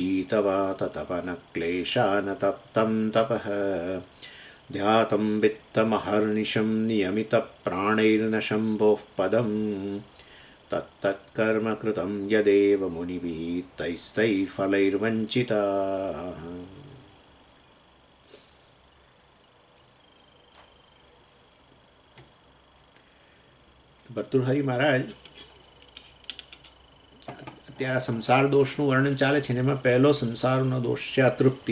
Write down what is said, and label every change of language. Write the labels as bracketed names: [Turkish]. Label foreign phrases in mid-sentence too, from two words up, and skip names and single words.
[Sanskrit] शीतवाततपनक्लेशानतप्तं तपः ध्यातं वित्तमहर्निशं नियमितप्राणैर्न शम्भोः पदं तत्तत्कर्म कृतं यदेव मुनिभिः तैस्तैर्फलैर्वञ्चिताः। [Gujarati] ભર્તૃહરિ મહારાજ અત્યારે સંસાર દોષનું વર્ણન ચાલે છે ને એમાં પહેલો સંસારનો દોષ છે અતૃપ્તિ.